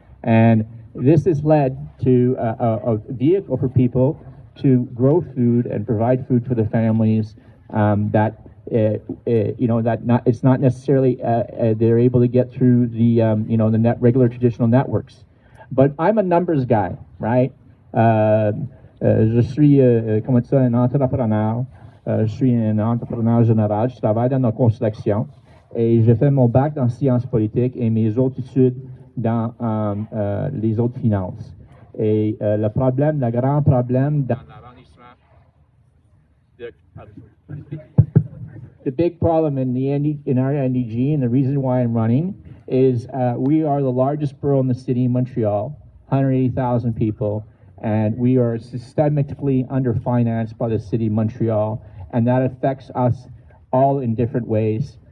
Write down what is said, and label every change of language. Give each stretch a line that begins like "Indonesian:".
English: And this has led to a vehicle for people to grow food and provide food for their families it's not necessarily they're able to get through the the regular traditional networks. But I'm a numbers guy, right?
French: Je suis un entrepreneur. Je suis un entrepreneur général. Je travaille dans la construction et j'ai fait mon bac dans sciences politiques et mes autres études dans les autres finances. Et le grand problème dans l'arrondissement,
English: the big problem in our NDG, and the reason why I'm running, is we are the largest borough in the city of Montreal, 180,000 people, and we are systemically underfinanced by the city of Montreal, and that affects us all in different ways.